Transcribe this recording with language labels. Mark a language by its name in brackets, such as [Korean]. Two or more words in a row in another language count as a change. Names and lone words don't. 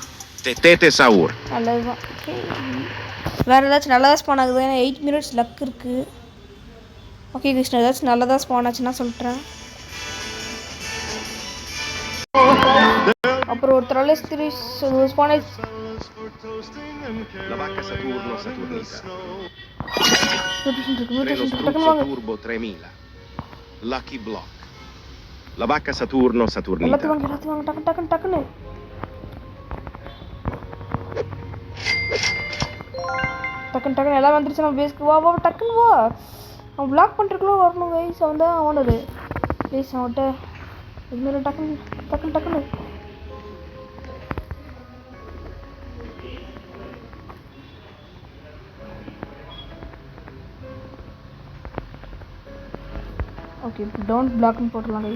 [Tamil] Tete Saur. நல்லதுதான். ஓகே வேறு ஏதாச்சும் நல்லதாக ஸ்பான் ஆகுது. ஏன்னா 8 minutes லக் இருக்குது. ஓகே கிருஷ்ணா ஏதாச்சும் நல்லதாக ஸ்பான் ஆச்சுன்னா சொல்லிட்டேன். அப்புறம் ஒரு த்ராலேஸ் 3 ஸ்பான் ஆச்சு. La vacca Saturno Saturnita. மியூட்டேஷன் Treno struzzo turbo 3000. Lucky block. La vacca Saturno Saturnita. எல்லாத்தையும் வாங்க டக்குன்னு எல்லாம் வந்துருச்சு. நம்ம பேஸ்க்கு வா டக்குன்னு வா. அவன் பிளாக் பண்ணுறக்குள்ள வரணும் கைஸ். அவன் தான் ஓனரு. ப்ளீஸ் அவன்கிட்ட இதுமாரி டக்குன்னு [English] okay don't block-nu [Tamil] போட்டுடலாம் கைஸ்.